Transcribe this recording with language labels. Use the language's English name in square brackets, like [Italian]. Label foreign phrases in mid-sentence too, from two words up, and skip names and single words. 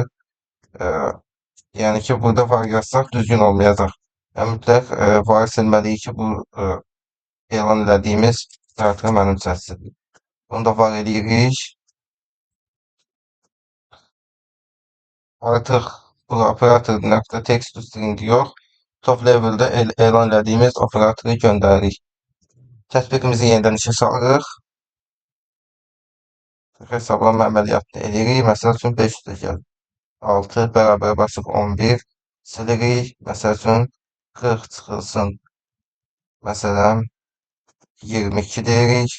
[Azerbaijani] Yəni ki, burada var yazsaq düzgün olmayacaq. Yəni mütləq varı silməliyik ki, bu elan elədiyimiz operatora mənimsəsin. Bunu da var eləyirik. Artıq bu operator nöqtə [English] text to string [Azerbaijani] yox. [English] Top level'də [Azerbaijani] elan elədiyimiz operatoru göndəririk. Tətbiqimizi yenidən işə salırıq. Hesablama əməliyyatını eləyirik. Məsəl üçün 500 gəlir. 6 bərabər basıb 11 silirik. Məsəl üçün 40 çıxılsın. Məsələn 22 deyirik.